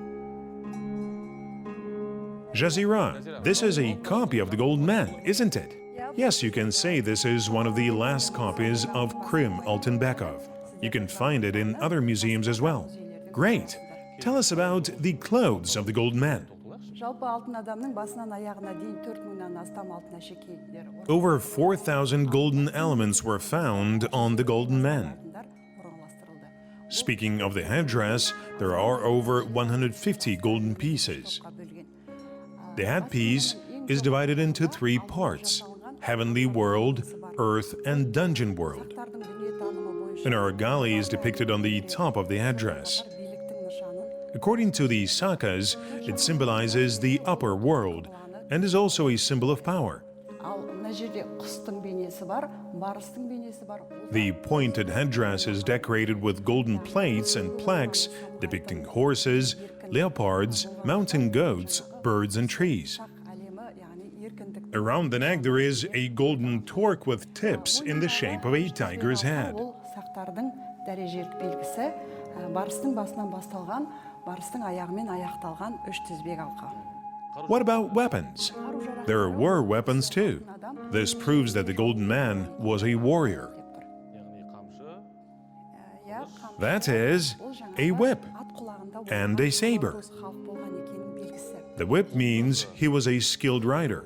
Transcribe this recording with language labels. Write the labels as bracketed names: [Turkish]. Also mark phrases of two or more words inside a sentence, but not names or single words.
[English] Jazira, this is a copy of the Golden Man, isn't it? Yes, you can say this is one of the last copies of Krim Altenbekov. You can find it in other museums as well. Great! Tell us about the clothes of the Golden Man. [Kazakh] Жалпы алтын адамның басынан аяғына дейін 4000-нан астам алтын әшекейлер [English] Over 4,000 golden elements were found on the Golden Man. [Kazakh] орналастырылды. [English] Speaking of the headdress, there are over 150 golden pieces. The headpiece is divided into 3 parts: Heavenly World, Earth, and Dungeon World. An argali is depicted on the top of the headdress. According to the Sakas, it symbolizes the upper world and is also a symbol of power. [Kazakh] Ал мына жерде құстың бейнесі бар, барыстың бейнесі бар. [English] The pointed headdress is decorated with golden plates and plaques depicting horses, leopards, mountain goats, birds, and trees. [Kazakh] Әлемі, яғни еркіндік. [English] Around the neck there is a golden torque with tips in the shape of a tiger's head. [Kazakh] Ол сақтардың дәрежелік белгісі, барыстың басынан басталған, барыстың аяғымен аяқталған 3 тізбек алқа. [English] What about weapons? There were weapons too. This proves that the Golden Man was a warrior. That is, a whip and a saber. The whip means he was a skilled rider.